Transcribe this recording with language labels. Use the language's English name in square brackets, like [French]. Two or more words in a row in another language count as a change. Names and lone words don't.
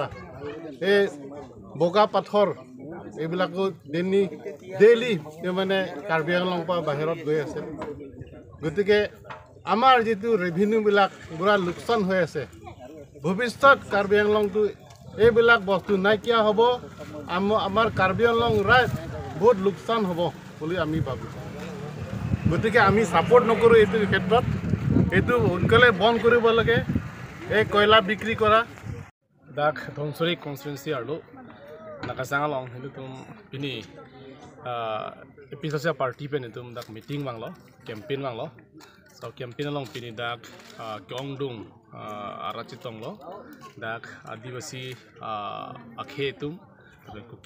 [Assamese] এই বগা পাথৰ এইবিলাকো ডেইলি মানে কাৰ্বি আংলং পৰা বাহিৰত গৈ আছে গতিকে আমাৰ যেটো ৰেভিনিউ বিলাক পুৰা লোকচান হৈ আছে ভৱিষ্যত কাৰ্বি আংলংটো এইবিলাক বস্তু নাইকিয়া হ'ব আমাৰ কাৰ্বি আংলং ৰাইজ বহুত লোকচান হ'ব বুলি আমি ভাবোঁ গতিকে আমি ছাপোৰ্ট নকৰোঁ এইটো ক্ষেত্ৰত এইটো সোনকালে বন্ধ কৰিব লাগে এই কয়লা বিক্ৰী কৰা [Karbi] dak Dhonsuri constituency arlo nakasanga long hindu tum pini episode party pen tum dak meeting manglo campaign manglo so campaign along pini dak kyongdung arachitong lo dak adivasi akhe tum kuki